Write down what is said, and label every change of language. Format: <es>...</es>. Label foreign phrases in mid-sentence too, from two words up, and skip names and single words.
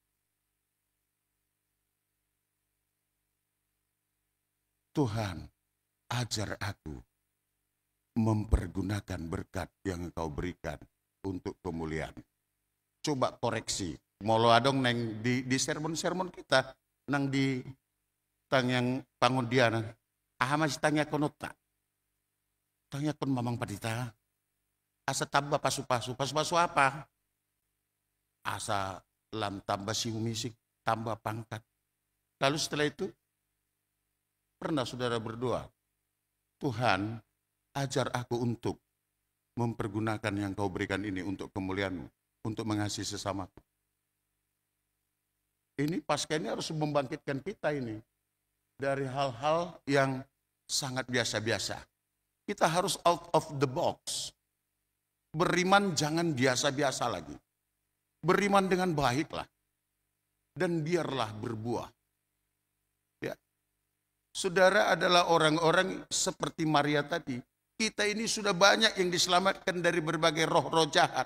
<id>Tuhan, ajar aku mempergunakan berkat yang Engkau berikan untuk kemuliaan. Coba koreksi.</id> <bbc>Molo adong neng di</bbc> <id>sermon-sermon kita</id> <bbc>nang di tang yang pangundian. Masih tanya konota. Tanya kon mamang padita. Asa tambah pasu-pasu. Pasu-pasu apa? Asa lam tambah si umisik, tambah pangkat.</bbc> <id>Lalu setelah itu, pernah saudara berdoa, Tuhan, ajar aku untuk mempergunakan yang Kau berikan ini untuk kemuliaan-Mu, untuk mengasihi sesamaku. Ini pasca ini harus membangkitkan kita ini dari hal-hal yang sangat biasa-biasa. Kita harus</id> <en>out of the box.</en> <id>Beriman jangan biasa-biasa lagi. Beriman dengan baiklah. Dan biarlah berbuah. Ya. Saudara adalah orang-orang seperti Maria tadi. Kita ini sudah banyak yang diselamatkan dari berbagai roh-roh jahat.</id>